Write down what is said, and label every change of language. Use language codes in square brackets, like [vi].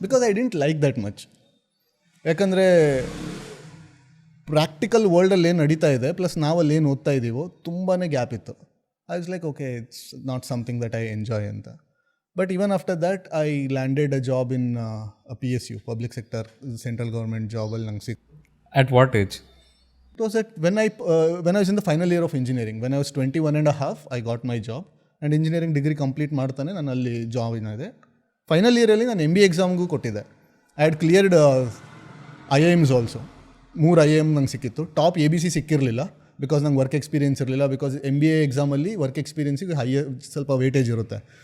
[en] Because I didn't like that much. [kn] ಯಾಕಂದರೆ practical ವರ್ಲ್ಡಲ್ಲಿ ಏನು ನಡೀತಾ ಇದೆ ಪ್ಲಸ್ ನಾವಲ್ಲಿ ಏನು ಓದ್ತಾ ಇದ್ದೀವೋ ತುಂಬಾ ಗ್ಯಾಪ್ ಇತ್ತು. [en] I was like okay it's not something that I enjoy ಅಂತ. But even after that I landed a job in PSU, [kn] public sector central government ಜಾಬಲ್ಲಿ ನಂಗೆ ಸಿಕ್ತು. [en] At what age? It was when I was in the final year of engineering. When I was 21 and a half, I got my job. And engineering degree complete [kn] ಮಾಡ್ತಾನೆ ನಾನು ಅಲ್ಲಿ job ಇದೆ. Final ಇಯರಲ್ಲಿ ನಾನು MBA ಎಕ್ಸಾಮ್ಗೂ ಕೊಟ್ಟಿದ್ದೆ. [en] I had cleared IIMs also. [kn] 3 IIM ನಂಗೆ ಸಿಕ್ಕಿತ್ತು. Top ABC ಸಿಕ್ಕಿರಲಿಲ್ಲ, because ನಂಗೆ ವರ್ಕ್ ಎಕ್ಸ್ಪೀರಿಯನ್ಸ್ ಇರಲಿಲ್ಲ. ಬಿಕಾಸ್ MBA ಎಕ್ಸಾಮಲ್ಲಿ ವರ್ಕ್ ಎಕ್ಸ್ಪೀರಿಯನ್ಸಿಗೆ ಸ್ವಲ್ಪ ವೇಟೇಜ್ ಇರುತ್ತೆ.